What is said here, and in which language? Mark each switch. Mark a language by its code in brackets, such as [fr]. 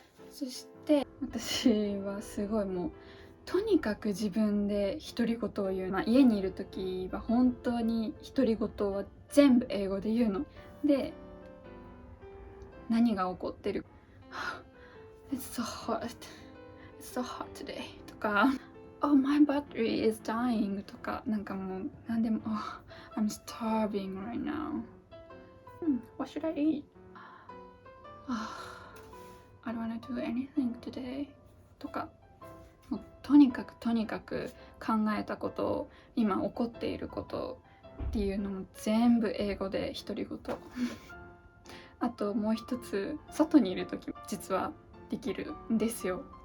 [ja] そして私はすごいもうとにかく自分で独り言を言う、家にいる時は本当に独り言は全部英語で言うので、何が起こってる [en] It's so hot. It's so hot today. [ja] とか [en] Oh, my battery is dying. [ja] とか、なんかもう何でも、 [en] I'm starving right now. What should I eat? I don't wanna do anything today [ja] とか、もうとにかく考えたことを、今起こっていることっていうのも全部英語で独り言あともう一つ、外にいる時実はできるんですよ。